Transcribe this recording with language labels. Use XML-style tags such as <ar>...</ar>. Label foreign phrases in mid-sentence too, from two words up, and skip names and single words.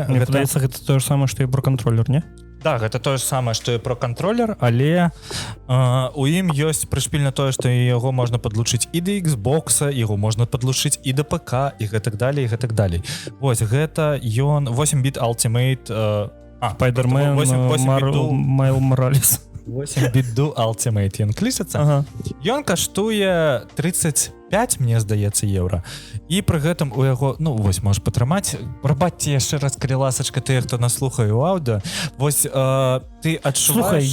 <be>Мне падаецца, гэта тое ж самае, што і про кантролер, не? Да, гэта тое ж самае, што і про кантролер, але у ім ёсць прышпільна тое, што яго можна падлучыць і да Xbox, яго можна падлучыць і да ПК, і гэтак далей, і гэтак далей. Вось, гэта ён 8-біт Ultimate... Spider-Man, Майл Моралес. 8-біт-ду Ultimate ён клічацца. Ён каштуе 35, мне здаецца, еўра. І пры гэтым у яго, ну, вось, можаш патрымаць. Прабачце яшчэ раз, калі ласачка, тыя, хто нас слухае ў аўдыо. Вось, ты адчуваеш...</be>